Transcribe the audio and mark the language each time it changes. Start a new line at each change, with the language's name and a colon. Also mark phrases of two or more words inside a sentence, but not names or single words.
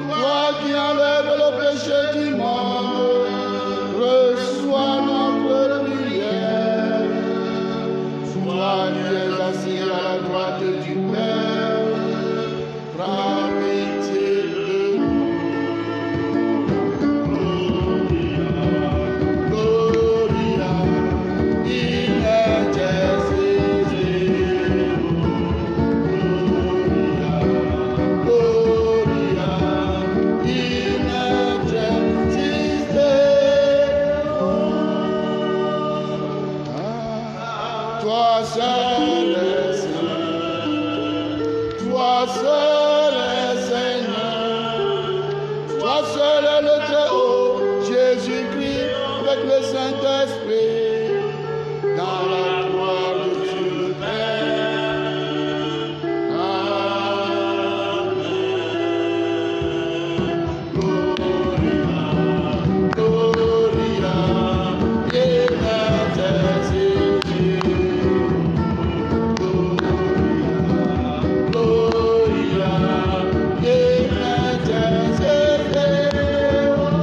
French: Toi qui enlèves le péché du monde, reçois notre prière. Toi qui es assis à la droite du Père, prends pitié de nous.
Latin: Gloria, in excelsis Deo. Gloria, in excelsis Deo.
French: Toi seul est saint, toi seul est Seigneur, toi seul est le Très-Haut, Jésus-Christ avec le Saint-Esprit, dans la gloire de Dieu le Père. Amen.
Latin: Gloria, Gloria, in excelsis Deo. Gloria, in excelsis Deo.